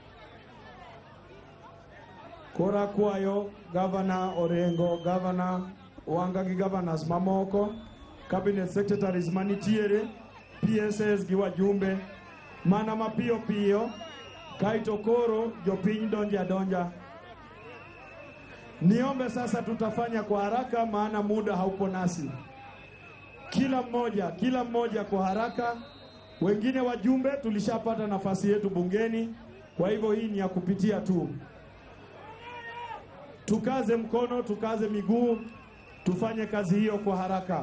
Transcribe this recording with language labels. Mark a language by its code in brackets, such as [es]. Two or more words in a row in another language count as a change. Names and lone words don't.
[luo] Koro akwayo Governor Orengo, Governor Wanga gi governors mamoko, [en] cabinet secretaries [luo] manitiere, PSS gi wajumbe, mana mapiyo piyo, kaito koro jopiny donja. [sw] Niombe sasa tutafanya kwa haraka maana muda haupo nasi. Kila mmoja kwa haraka. Wengine wajumbe tulishapata nafasi yetu bungeni, kwa hivyo hii ni ya kupitia tu. Tukaze mkono, tukaze miguu, tufanye kazi hiyo kwa haraka.